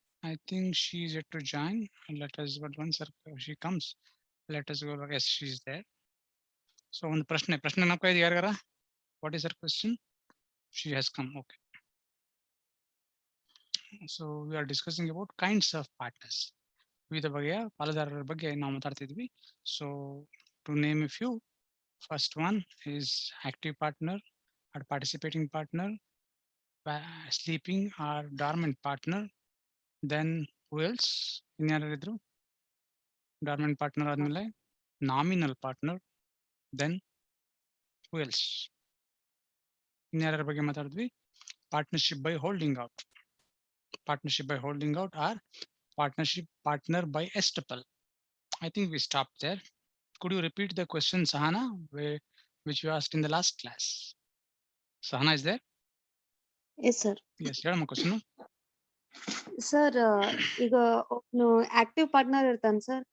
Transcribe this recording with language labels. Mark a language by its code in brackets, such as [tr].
[en] I think she is yet to join. Let us, but once she comes, let us go. Yes, she is there. [kn] So ಒಂದು ಪ್ರಶ್ನೆ ನೆನಪ ಇದೆ ಯಾರಿಗಾರ? [en] What is her question? She has come. Okay. So we are discussing about kinds of partners. [kn] ವಿವಿಧ ಬಗೆಯ ಪಾಲುದಾರರ ಬಗ್ಗೆ ನಾವು ಮಾತಾಡ್ತಿದ್ವಿ. [en] So to name a few, first one is active partner or participating partner, sleeping or dormant partner. Then who else? [kn] ಇನ್ಯಾರಿದ್ರು? [en] Dormant partner [kn] ಆದ್ಮೇಲೆ [en] nominal partner. Then who else? [kn] ಇನ್ಯಾರ ಬಗ್ಗೆ ಮಾತಾಡಿದ್ವಿ? [en] Partnership by holding out. Partnership by holding out or partnership partner by estoppel. I think we stopped there. Could you repeat the question, Sahana, which you asked in the last class? Sahana is there? Yes, sir. Yes, [kn] ಹೇಳಮ್ಮ [en] question. [kn] Sir, ಈಗ ಒಬ್ನು active partner ಇರ್ತಾನೆ sir.